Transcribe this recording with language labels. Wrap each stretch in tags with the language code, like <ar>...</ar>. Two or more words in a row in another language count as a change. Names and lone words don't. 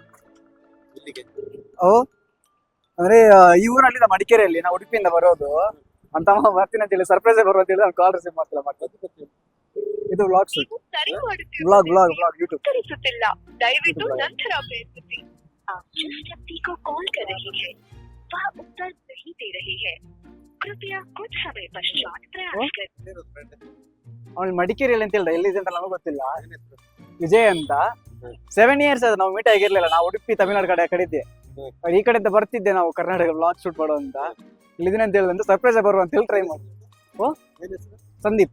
<kn>ಓ ಅಂದ್ರೆ ಈ ಊರಲ್ಲಿ ನಮ್ಮ ಮಡಿಕೇರಿಯಲ್ಲಿ ನಾವು ಉಡುಪಿಯಿಂದ ಬರೋದು ಅಂತ ಬರ್ತೀನಿ ಅಂತ ಹೇಳಿ ಸರ್ಪ್ರೈಸ್ ಬರುವ ಅಂತ ಹೇಳಿ ನಾನು</kn> <en>call receive</en> <kn>ಮಾಡ್ತೀನಿ.</kn> <en>ಇದು vlog shoot, vlog YouTube.</en> <kn>ಉತ್ತರಿಸುತ್ತಿಲ್ಲ, ದಯವಿಟ್ಟು ನಂತರ ಪ್ರಯತ್ನಿಸಿ.</kn> <hi>आप जिस व्यक्ति को कॉल कर रही है वह उत्तर नहीं दे रही है, कृपया कुछ समय पश्चात प्रयास करें.</hi> <kn>ಅವಳು ಮಡಿಕೇರಿಯಲ್ಲಿ ಅಂತ ಹೇಳ್ದ, ಎಲ್ಲಿದೆ ಅಂತ ನಮಗೆ ಗೊತ್ತಿಲ್ಲ. ವಿಜಯ್ ಅಂತ 7 years ಅದು ನಾವು ಮೀಟ್ ಆಗಿರ್ಲಿಲ್ಲ. ನಾವು ಉಡುಪಿ ತಮಿಳ್ನಾಡು ಕಡೆ ಇದ್ದೆ, ಈ ಕಡೆಯಿಂದ ಬರ್ತಿದ್ದೆ ನಾವು ಕರ್ನಾಟಕ</kn> <en>vlog shoot</en> <kn>ಮಾಡೋ ಅಂತ. ಇಲ್ಲಿದ್ದೀನಿ ಅಂತ ಹೇಳಿದಂತ ಸರ್ಪ್ರೈಸ್ ಬರುವ ಅಂತ ಹೇಳಿ ಟ್ರೈ ಮಾಡಿ. ಓ ಸಂದೀಪ್.</kn>